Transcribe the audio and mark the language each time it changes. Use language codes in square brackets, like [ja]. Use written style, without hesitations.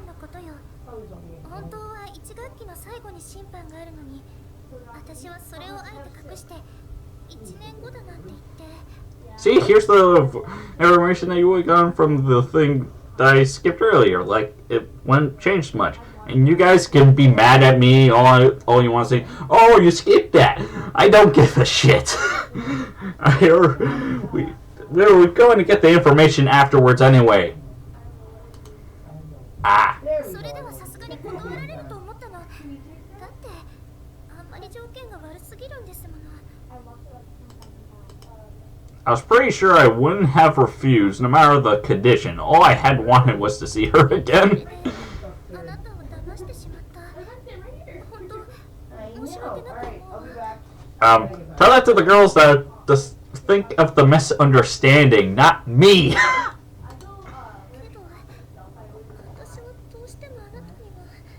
[ja] のことよ。本当は1学期の最後に審判が私はそれをあえて隠して1年後だなんて言って。 [en] See, here's the information that you would have gotten from the thing that I skipped earlier. Like, it wouldn't change much. And you guys can be mad at me all you want to say, oh, you skipped that. I don't give a shit. We're going to get the information afterwards anyway. Ah. [ja] それではさすがに断られると思ったの。だってあんまり条件が悪すぎるんですもの。 [en] I was pretty sure I wouldn't have refused, no matter the condition. All I had wanted was to see her again. [ja] あなたを騙してしまった。本当申し訳なく思う。 [en] Tell that to the girls that just think of the misunderstanding, not me. [ja] けど私はどうしてもあなたには。